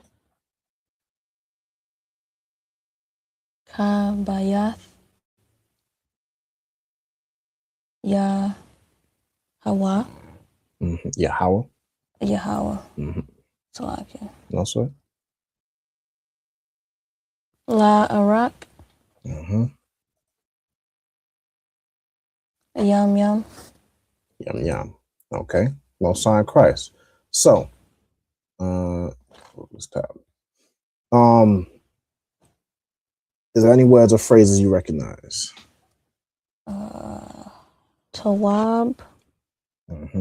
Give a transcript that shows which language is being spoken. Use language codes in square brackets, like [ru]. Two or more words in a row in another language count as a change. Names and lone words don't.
[en] Kabayath. Ya Hawa. Mm-hmm. Yahweh. Yahweh. Mm-hmm. Salakia. No, sir. La Arak. Mm-hmm. Yum Yum. Yum yum. Okay. Most High in Christ. So, what's that? Is there any words or phrases you recognize? Tawab Mm-hmm.